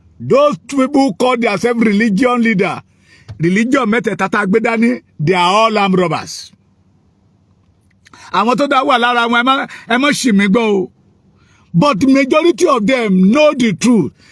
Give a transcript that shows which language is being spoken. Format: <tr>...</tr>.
<en>Those people call themselves religion leader. Religion</en> <yo>mẹ́tẹ̀ẹ̀ta tá a gbé dání,</yo> <en>they are all armed robbers.</en> <yo>Àwọn tó dá wà lára wọn ẹ má ṣì mí gbọ́ o.</yo> <en>But the majority of them know the truth.</en>